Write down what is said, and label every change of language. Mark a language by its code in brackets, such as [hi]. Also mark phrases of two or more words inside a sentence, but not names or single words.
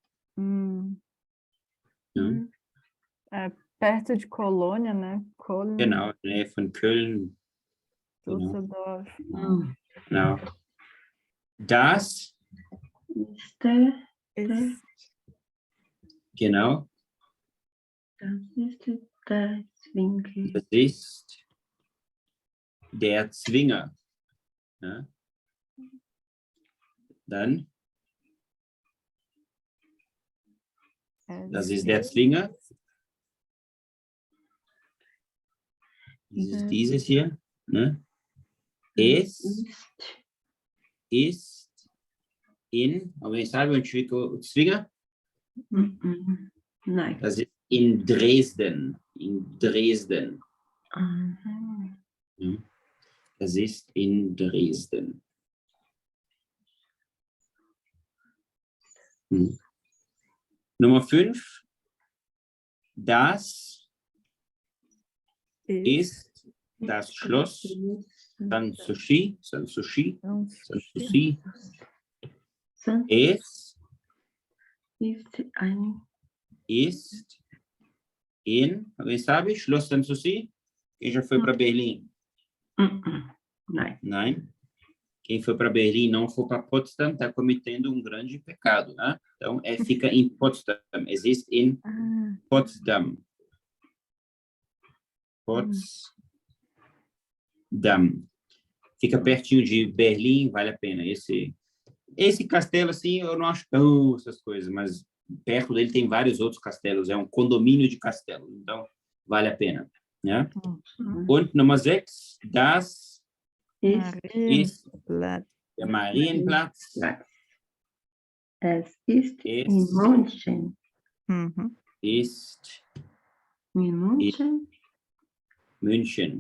[pt] É perto de Colônia, né? [de] Genau, Nähe von Köln. Düsseldorf. Genau. Das ist genau. Das ist der Zwinger. Ja. Dann, das ist der Zwinger. Dieses hier. Ne? Es ist in, [pt] alguém sabe onde fica o Zwinger? [de] Nein. Das ist in Dresden. In Dresden. Das ist in Dresden. Nummer 5. Das ist das Schloss Sanssouci. Sanssouci. Sanssouci. Es ist ein ist in, [pt] alguém sabe? [de] Schloss Sanssouci? [pt] Quem já foi para Berlim? [de] Nein. Nein. [pt] Quem foi para Berlim e não foi para Potsdam está cometendo um grande pecado, né? Então, fica em Potsdam. Existe em Potsdam. Potsdam. Fica pertinho de Berlim, vale a pena. Esse castelo, assim, eu não acho tão essas coisas, mas perto dele tem vários outros castelos. É um condomínio de castelos, então vale a pena, né? [de] Und Nummer 6, das ist der Marienplatz. Es ist in München. Ist In München. München.